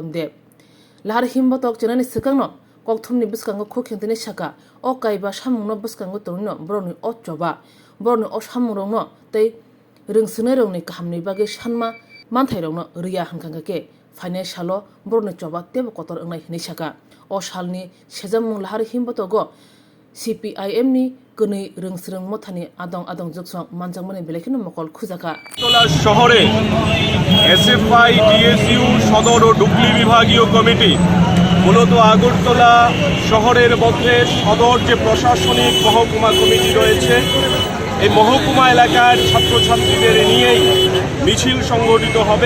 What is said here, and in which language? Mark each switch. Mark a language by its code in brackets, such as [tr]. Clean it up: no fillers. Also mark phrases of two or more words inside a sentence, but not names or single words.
[brx] देव लाहार हिमबतक चेनानि सिकांनो कक्थुमनि बसकांगो खुखेंतनि साका अ कायबा सामुंनो बसकांगो तनिनो बरनि अ चबा बरनि अ सामुंरंनो तै रोंसोनाय रंनि काहामनि बागै सानमा मानथाय रंनो रिया हांखांगाके फाइनान्सालो बरनि चबा तेबो कतर ओंनाय हिनै साका अ सालनि सेजामुं लाहार हिमबतक CPIM नि गनै रोंस्रों मथानि आदं जगसं मानजांमनि बेलेखिनो मकल खुजाका [bn] আগরতলা শহরে এসএফআই টিএসইউ সদর ও ডুকলি বিভাগীয় কমিটি মূলত আগরতলা শহরের মধ্যে সদর যে প্রশাসনিক মহকুমা কমিটি রয়েছে এই মহকুমা এলাকার ছাত্রছাত্রীদের নিয়েই মিছিল সংগঠিত হবে।